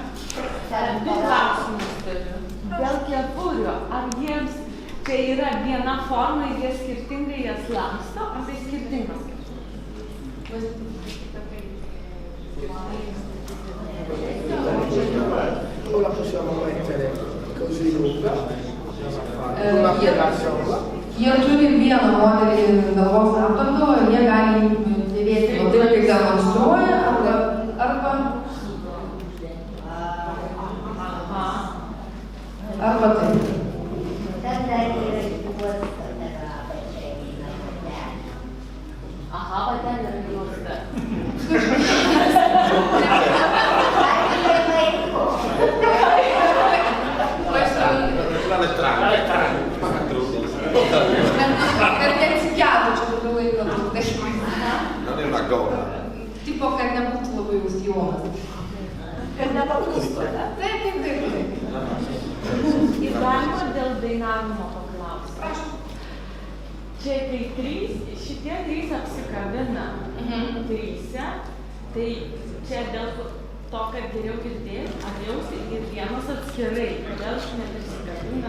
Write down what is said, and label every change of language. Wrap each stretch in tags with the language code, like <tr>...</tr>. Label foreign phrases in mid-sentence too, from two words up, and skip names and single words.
<lt>Du klausimus turiu. Dėl kepurių, ar jiems čia yra viena forma ir jie skirtingai jas laksto, ar tai skirtingas?</lt> <it>O la possiamo mettere così lunga</it> <lt>Jie turi vieną modelį galvos apdangalą ir jie gali dėvėti taip, kaip demonstruoja, arba taip. Aha, va ten yra juosta. Kad neatsikėtų čia daugiau laiko.</lt> <it>Non è una gonna.</it> <lt>Tipo, kad nebūtų labai jau sijonas. Kad nepapūstų, ne? Taip. Ir galima dėl dainavimo paklausti. Prašau. Čia kai šitie trys apsikabina tryse, tai čia dėl to, kad geriau girdėti, ar jausti ir vienas atskirai, kodėl neapsikabina.</lt>